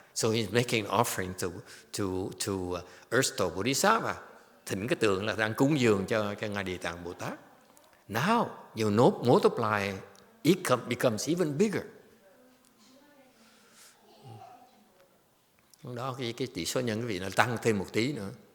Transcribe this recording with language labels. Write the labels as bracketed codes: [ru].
[en] So he's making an offering to Ersto Bodhisattva. [vi] Thỉnh cái tượng là đang cúng dường cho ngài Địa Tạng Bồ Tát. [en] Now you multiply, it becomes even bigger. [vi] Đó cái tỷ số nhân quý vị nó tăng thêm một tí nữa.